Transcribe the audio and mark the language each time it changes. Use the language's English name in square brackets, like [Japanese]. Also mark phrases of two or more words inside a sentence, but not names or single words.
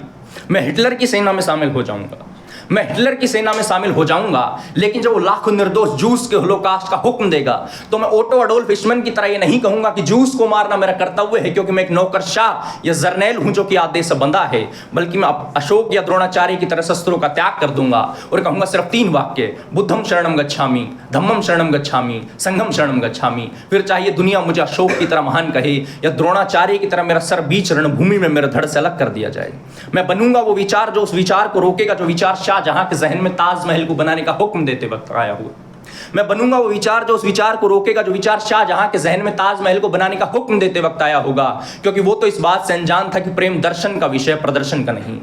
[Hindi] मैं हिटलर की सेना में शामिल हो जाऊंगा, मैं हिटलर की सेना में शामिल हो जाऊंगा, लेकिन जब वो लाखों निर्दोष जूस के होलोकास्ट का हुक्म देगा तो मैं ओटो अडोल्फ हिचमैन की तरह ये नहीं कहूंगा कि जूस को मारना मेरा कर्तव्य है, क्योंकि मैं एक नौकरशाह या जर्नैल हूं जो कि आदेश से बंधा है। बल्कि मैं अशोक या द्रोणाचार्य की तरह शस्त्रों का त्याग कर दूंगा और कहूंगा सिर्फ 3 वाक्य, [Pali] बुद्धम शरणम गच्छामि, धम्मम शरणम गच्छामि, संघम शरणम गच्छामि। [Hindi] फिर चाहे दुनिया मुझे अशोक की तरह महान कहे या द्रोणाचार्य की तरह मेरा सर बीच रणभूमि में मेरे धड़ से अलग कर दिया जाए। मैं बनूंगा वो विचार जो उस विचार को रोकेगा, जो विचार जहां के जहन में ताजमहल को बनाने का हुक्म देते वक्त आया हुआ। मैं बनूंगा वो विचार जो उस विचार को रोकेगा, जो विचार शाहजहां के जहन में ताजमहल को बनाने का हुक्म देते वक्त आया होगा, क्योंकि वो तो इस बात से अनजान था कि प्रेम दर्शन का विषय, प्रदर्शन का नहीं।